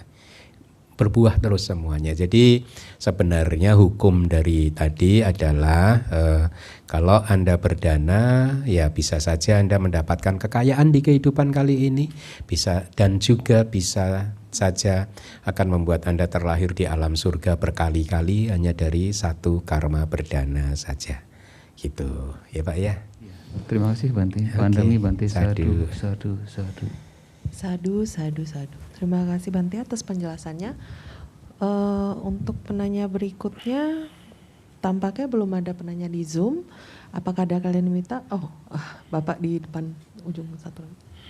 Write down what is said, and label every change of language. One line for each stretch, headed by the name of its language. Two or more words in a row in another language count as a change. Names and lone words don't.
Indonesian: Berbuah terus semuanya. Jadi sebenarnya hukum dari tadi adalah kalau Anda berdana ya bisa saja Anda mendapatkan kekayaan di kehidupan kali ini, bisa dan juga bisa saja akan membuat Anda terlahir di alam surga berkali-kali hanya dari satu karma berdana saja. Gitu ya Pak ya. Terima kasih Bante. Okay.
Pali: Pandami Bante.
Indonesian: Sadu. Terima kasih Bante atas penjelasannya. Untuk penanya berikutnya tampaknya belum ada penanya di Zoom. Apakah ada kalian minta? Bapak di depan ujung satu lagi.